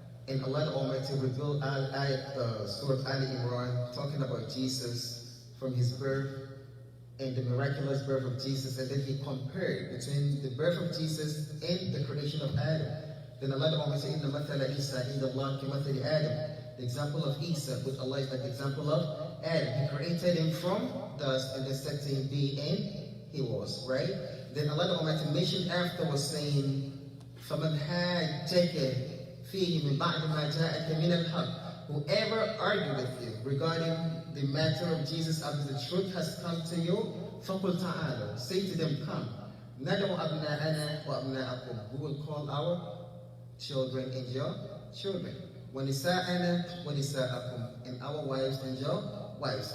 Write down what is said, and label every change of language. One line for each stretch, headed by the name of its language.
English: And Allah the Almighty revealed Surah Al-Imran, talking about Jesus from his birth and the miraculous birth of Jesus, and then he compared between the birth of Jesus and the creation of Adam. Then Allah the Almighty said,
Arabic: "Inna mathala Isa inda Allah ki mathali Adam."
English: The example of Isa with Allah is like the example of Adam. He created him from dust and then said to him, be, and he was, right? Then Allah the Almighty mentioned after was saying,
Arabic: فَمَنْ حَاجَّكَ فِيهِ مِنْ بَعْدِ مَا جَاءَكَ مِنَ الْحَقِّ.
English: Whoever argued with you regarding the matter of Jesus after the truth has come to you,
Arabic: فَقُلْ تَعَالَوْا.
English: Say to them, come.
Arabic: نَدْعُ أَبْنَاءَنَا وَأَبْنَاءَكُمْ.
English: We will call our children and your children.
Arabic: وَنِسَاءَنَا وَنِسَاءَكُمْ.
English: And our wives and your wives.